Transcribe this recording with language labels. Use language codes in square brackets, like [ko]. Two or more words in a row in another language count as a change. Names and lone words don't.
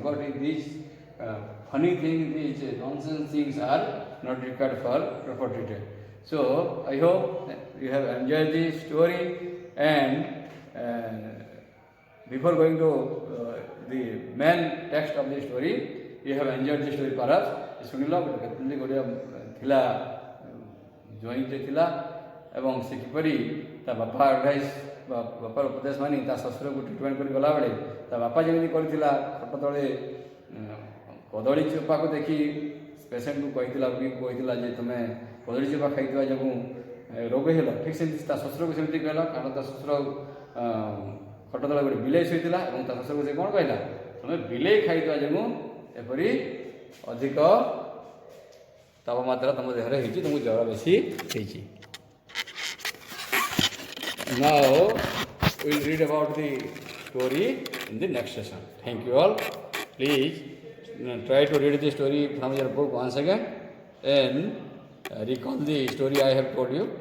[en] But these funny things, these nonsense things are not required for proper treatment. So I hope you have enjoyed the story, and before going to the main text of the story, you have enjoyed the story perhaps. [or] ଶୁଣିଲ କେମିତି ଗୋଟିଏ ଥିଲା ଜ୍ୱାଇଁଟେ ଥିଲା ଏବଂ ସେ କିପରି ତା ବାପା ଆଡ଼ଭାଇସ୍ ବା ବାପାର ଉପଦେଶ ମାନି ତା ଶ୍ୱଶୁରକୁ ଟ୍ରିଟମେଣ୍ଟ କରି ଗଲାବେଳେ ତା ବାପା ଯେମିତି କରିଥିଲା ଖଟ ତଳେ କଦଳୀ ଚୋପାକୁ ଦେଖି ପେସେଣ୍ଟକୁ କହିଥିଲା ଯେ ତୁମେ କଦଳୀ ଚୋପା ଖାଇଥିବା ଯୋଗୁଁ ରୋଗ ହେଲା, ଠିକ୍ ସେମିତି ତା ଶ୍ୱଶୁରକୁ ସେମିତି କହିଲା, କାରଣ ତା ଶ୍ୱଶୁର ଖଟ ତଳେ ଗୋଟେ ବିଲେଇ ଶୋଇଥିଲା ଏବଂ ତା ଶ୍ୱଶୁରକୁ ସେ କ'ଣ କହିଲା, ତୁମେ ବିଲେଇ ଖାଇଥିବା ଯୋଗୁଁ ଏପରି ଅଧିକ ତାପମାତ୍ରା ତୁମ ଦେହରେ ହେଇଛି, ତୁମକୁ ଜ୍ୱର ବେଶୀ ହେଇଛି. [en] Now we will read about the story in the next session. Thank you all. Please try to read the story from your book once again and recall the story I have told you.